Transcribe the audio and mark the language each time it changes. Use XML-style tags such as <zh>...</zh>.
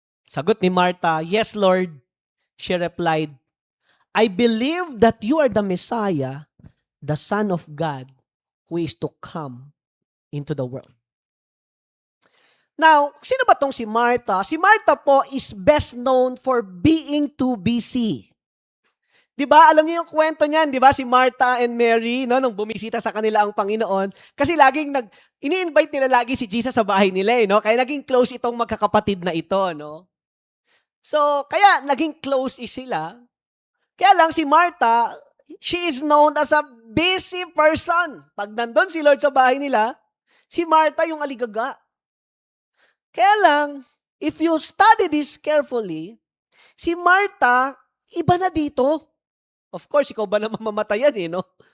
<tl>Sagot ni Martha,</tl> <en>yes, Lord. She replied, I believe that you are the Messiah, the Son of God, who is to come into the world.</en> <tl>Now, sino ba tong si Martha? Si Martha po</tl> <en>is best known for being too busy.</en> <tl>Diba? Alam niyo yung kwento niyan, diba? Si Martha and Mary, no, nung bumisita sa kanila ang Panginoon, kasi laging ini-invite nila lagi si Jesus sa bahay nila, no? Kaya naging close itong magkakapatid na ito, no? So, kaya naging close sila. Kaya lang</tl> <en>si Martha, she is known as a busy person.</en> <tl>Pag nandun si Lord sa bahay nila, si Martha yung aligaga. Kaya lang,</tl> <en>if you study this carefully,</en> <tl>si Martha, iba na dito. Of course, ikaw ba naman mamatayan no?</tl>